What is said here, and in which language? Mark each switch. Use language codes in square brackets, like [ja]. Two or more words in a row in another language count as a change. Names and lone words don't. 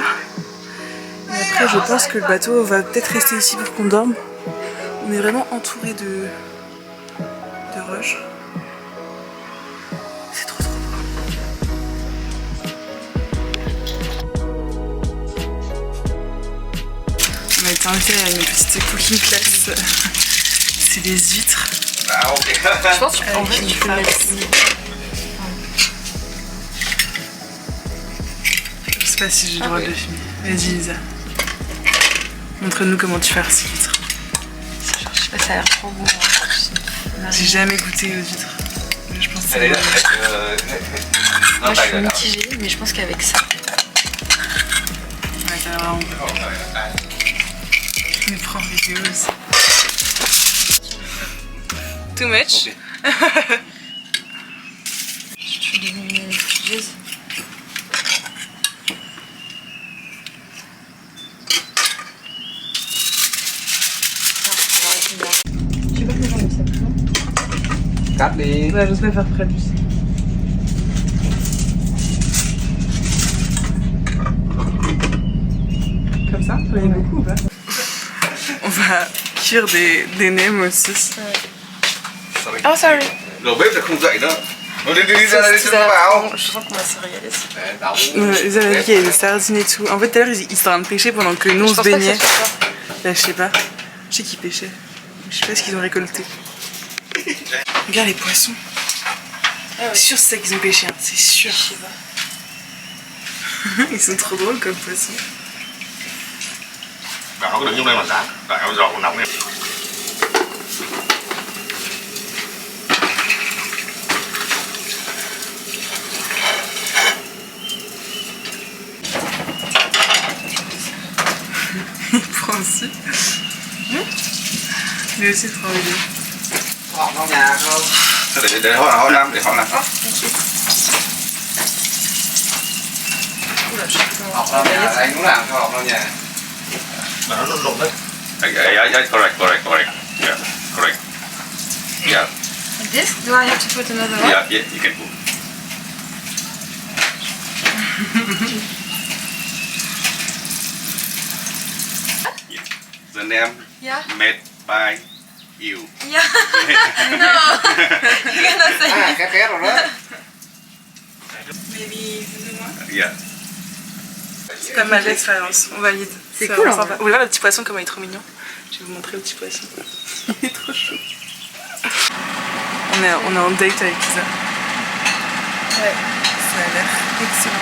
[fr] Et après je pense que le bateau va peut-être rester ici pour qu'on dorme. On est vraiment entouré de roches. C'est trop beau. On a été invité à une petite [en] cooking class. [fr] C'est des huîtres. Je pense qu'en fait tu peux mettre. Je sais pas si j'ai le droit de le filmer. Vas-y Lisa. Montre-nous comment tu fais ces huîtres. Je sais pas, ça a l'air trop bon. J'ai jamais goûté aux huîtres. Mais je pense que c'est bon. Moi je suis mitigée, mais je pense qu'avec ça. Ouais, ça a l'air vraiment bon. Mais prends vidéo aussi. [en] Too much? [fr] Je suis devenue fouilleuse. [vi] Cắt đi. [fr] Ouais, j'ose pas faire près de lui. Comme ça? J'en ai beaucoup ou pas? On va cuire des nems aussi. [en] Oh, sorry. [vi] Rồi bếp là không dậy nữa. Nó đi ra đây cho nó vào. [fr] Je sens qu'on va se régaler. Ils avaient dit qu'il y avait des sardines et tout. En fait, tout à l'heure, ils étaient en train de pêcher pendant que nous on se baignait. Là, je sais pas. Je sais qu'ils pêchaient. Je sais pas ce qu'ils ont récolté. Regarde les poissons. Ah ouais. C'est sûr c'est ça qu'ils ont pêché, hein. C'est sûr. Je sais pas. Ils sont trop drôles comme poissons. [vi] Bạn nó có đựng trong đây mà sẵn. Tại áo giò cũng nóng này. [fr] Il prend aussi. Lui aussi il prend les deux. [vi] Họ trong nhà không? Để họ làm, để họ làm. Họ trong nhà, anh cũng làm cho họ trong nhà. Mà nó rụng đấy. [en] Yeah, correct. Yeah, correct. Yeah, Like this? Do I have to put another one? yeah, you can put. The name Yeah. made by you. Yeah. No. You cannot say [vi] À, két rồi đó. [en] Maybe Yeah. [fr] c'est pas mal l'expérience, on valide. C'est cool, vraiment en sympa. Vous voulez voir le petit poisson comme il est trop mignon? Je vais vous montrer le petit poisson. Il est trop chaud. On est en date avec Lisa. Ouais. Ça a l'air excellent.